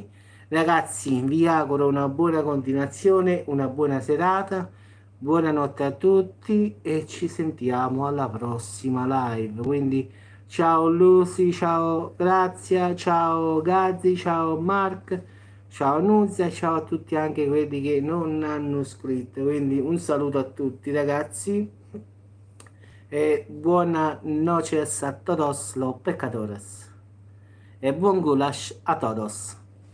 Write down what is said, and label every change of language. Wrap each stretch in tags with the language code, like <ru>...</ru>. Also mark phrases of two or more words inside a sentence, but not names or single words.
<it>Ragazzi, vi auguro una buona continuazione, una buona serata, buonanotte a tutti e ci sentiamo alla prossima live. Quindi ciao Lucy, ciao Grazia, ciao Gazzi, ciao Mark, ciao Nuzia, ciao a tutti anche quelli che non hanno scritto. Quindi un saluto a tutti ragazzi e buona</it> <es>noches a todos los pecadores.</es> <it>E buon goulash</it> <es>a todos.</es>